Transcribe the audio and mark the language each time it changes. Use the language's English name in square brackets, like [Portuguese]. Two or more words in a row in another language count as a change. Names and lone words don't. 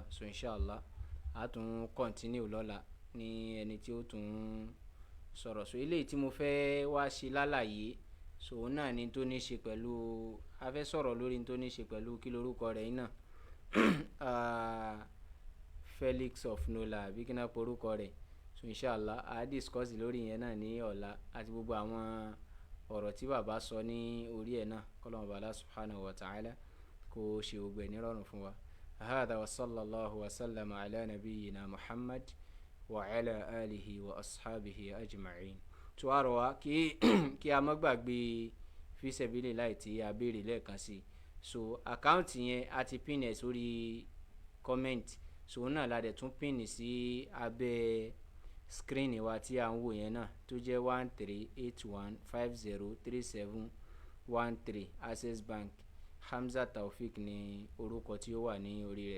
[Yoruba] So inshallah a tún continue lọ́la ní ẹni tí ó tún sọ̀rọ̀. So eléyìí tí mo fẹ́ wá ṣe lálàyé so òun náà ni tó ní ṣe pẹ̀lú a fẹ́ sọ̀rọ̀ lórí tó ní ṣe pẹ̀lú kí lórúkọ rẹ̀ yìí náà Felix of Nola àbí kí náà porúkọ rẹ̀. So inshallah a discuss lórí yẹn náà ní ọ̀la àti gbogbo àwọn ọ̀rọ̀ tí bàbá sọ ní orí ẹ̀ náà kọ́lọ́mù bàálà [Arabic] سبحانه وتعالى [Yoruba] kó ṣe gbogbo ẹ̀ nírọ̀rùn fún wa. [Arabic] هذا وصلى الله وسلم على نبينا محمد وعلى آله وأصحابه أجمعين. [Yoruba] tó a rọ̀ wá kí a má gbàgbé [Arabic] في سبيل الله [Yoruba] tí a béèrè lẹ́ẹ̀kan sí. So àkáǹtì yẹn a ti pin ẹ̀ sórí comment so náà la dẹ̀ tún pin sí abẹ́ screen wa tí a ń wò yẹn náà tó jẹ́ 1381503713 Access Bank Hamza Taofik ní orúkọ tí ó wà ní orí rẹ̀.